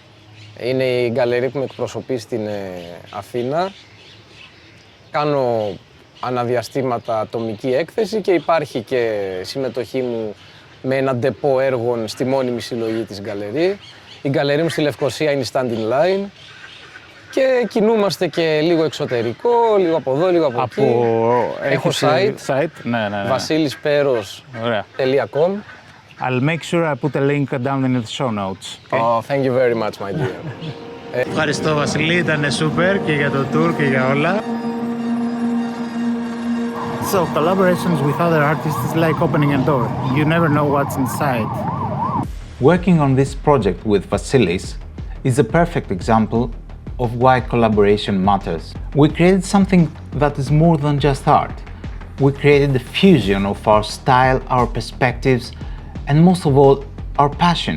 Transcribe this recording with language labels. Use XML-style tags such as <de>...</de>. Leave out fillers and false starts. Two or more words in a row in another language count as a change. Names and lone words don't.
<el>Είναι η γκαλερί που με εκπροσωπεί στην Αθήνα. Κάνω αναδιαστήματα ατομική έκθεση και υπάρχει και συμμετοχή μου με ένα ντεπό έργων στη μόνιμη συλλογή της γκαλερί. Η γκαλερί μου στη Λευκοσία είναι η</el> <en>standing line</en> <el>και κινούμαστε και λίγο εξωτερικό, λίγο από εδώ, λίγο από εκεί. Έχω site, Ναι. vasilisperos.com.</el> <en>I'll make sure I put a link down in the show notes. Okay? Oh, thank you very much, my dear.</en> <el>Ευχαριστώ Βασιλή, ήταν super και για το tour και για όλα.</el> <en>So collaborations with other artists is like opening a door. You never know what's inside. Working on this project with Vasilis is a perfect example of why collaboration matters. We created something that is more than just art. We created a fusion of our style, our perspectives, and most of all, our passions.</en>